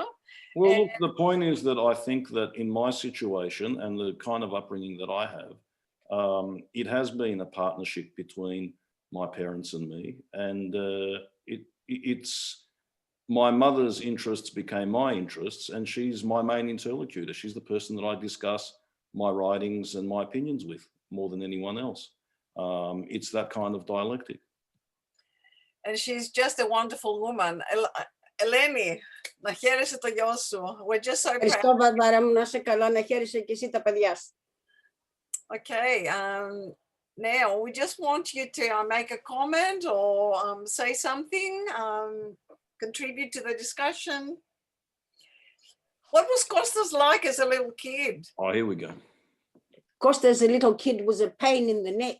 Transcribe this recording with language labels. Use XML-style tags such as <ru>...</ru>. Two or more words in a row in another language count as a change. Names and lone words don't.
<en>Well, look, the point is that I think that in my situation and the kind of upbringing that I have, it has been a partnership between my parents and me, and it's my mother's interests became my interests, and she's my main interlocutor. She's the person that I discuss my writings and my opinions with more than anyone else. It's that kind of dialectic. And she's just a wonderful woman.</en> <el>Eleni, να χαίρεσαι το γιο σου.</el> <en>We're just so proud.</en> <el>Ευχαριστώ, Βαρβάρα μου, να είσαι καλά, να χαίρεσαι και εσύ τα παιδιά σου.</el> <en>Okay, now we just want you to make a comment or say something, contribute to the discussion. What was Costas like as a little kid? Oh, here we go. Costa as a little kid was a pain in the neck.</en>